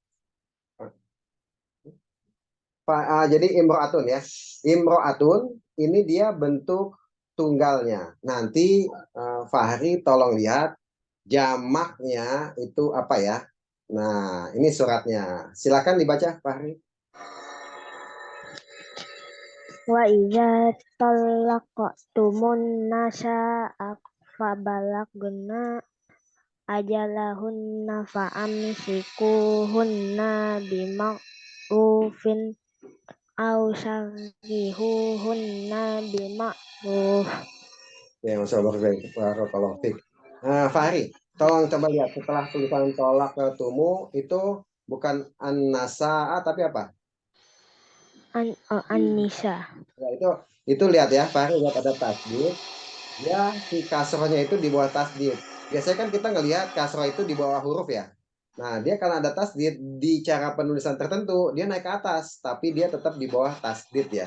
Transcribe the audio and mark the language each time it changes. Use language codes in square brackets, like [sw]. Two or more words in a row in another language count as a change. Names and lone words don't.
[id] Jadi imro'atun ya. Imro'atun ini dia bentuk tunggalnya. Nanti Fahri tolong lihat jamaknya itu apa ya. Nah, ini suratnya. Silakan dibaca, Fahri. [ar] وإذا طلقتم النساء فبلغن أجلهن فأمسكوهن بمعروف أو سرحوهن بمعروف. [id] Ya, [ar] ما شاء الله، بارك الله فيك. [id] Nah, Fahri, tolong coba lihat setelah tulisan tolak tumu itu bukan an-nasa tapi apa? An-nisa. Ya, itu lihat ya, Fahri lihat ada tasdid. Ya, si kasrohnya itu di bawah tasdid. Biasanya kan kita ngelihat kasroh itu di bawah huruf ya. Nah, dia karena ada tasdid di cara penulisan tertentu, dia naik ke atas, tapi dia tetap di bawah tasdid ya.